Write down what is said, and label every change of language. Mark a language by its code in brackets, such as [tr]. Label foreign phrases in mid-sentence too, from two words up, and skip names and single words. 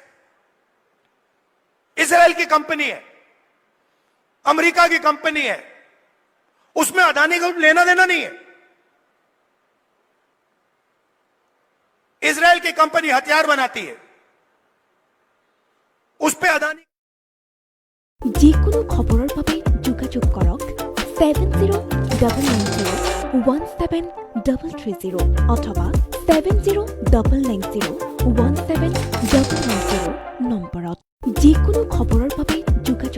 [hi] इजराइल की कंपनी है अमेरिका की कंपनी है उसमें अदानी को लेना देना नहीं है इजराइल की कंपनी हथियार बनाती है उस पे अदानी [as] যিকোনো খবৰৰ বাবে যোগাযোগ কৰক 7099017330 অথবা 7099017390 নম্বৰত যিকোনো খবৰৰ বাবে